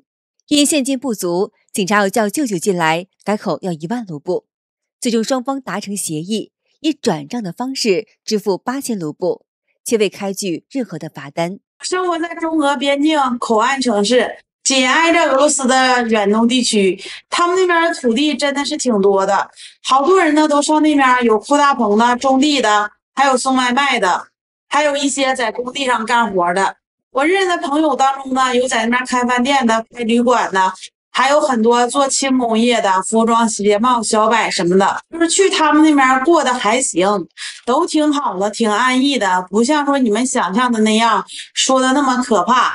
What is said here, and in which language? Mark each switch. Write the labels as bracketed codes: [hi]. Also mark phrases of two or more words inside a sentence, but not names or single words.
[zh] 因現金不足，警察又叫舅舅進來，改口要1萬盧布。最終雙方達成協議，以轉賬的方式支付8000盧布，且未開具任何的罰單。生活在中俄邊境口岸城市，緊挨着俄羅斯的遠東地區，他們那邊的土地真的是挺多的，好多人呢都上那邊，有鋪大棚的、種地的，還有送外賣的，還有一些在工地上幹活的。我認識的朋友當中呢，有在那邊開飯店的、開旅館的，還有很多做輕工業的、服裝、鞋帽、小擺什麼的，就是去他們那邊過得還行，都挺好的，挺安逸的，不像說你們想象的那樣說的那麼可怕。